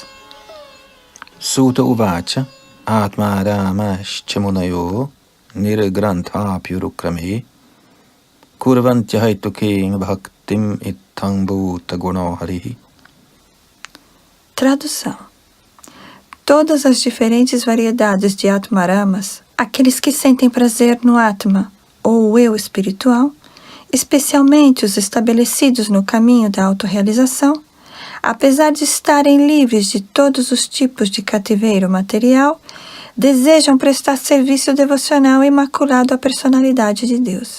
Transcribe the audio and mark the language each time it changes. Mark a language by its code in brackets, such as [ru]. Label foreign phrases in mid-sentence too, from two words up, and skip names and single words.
[sa] सुत्त उवाच आत्मारामश्च्मुनयो निर्ग्रन्थ प्युरुक्रमे कुर्वन्त्यहितुकिङ् भक्तिम् इत्तङ् भूत गुनोहरिहि. [pt] Tradução. Todas as diferentes variedades de Atmaramas, aqueles que sentem prazer no Atma, ou o eu espiritual, especialmente os estabelecidos no caminho da autorrealização, apesar de estarem livres de todos os tipos de cativeiro material, desejam prestar serviço devocional imaculado à personalidade de Deus.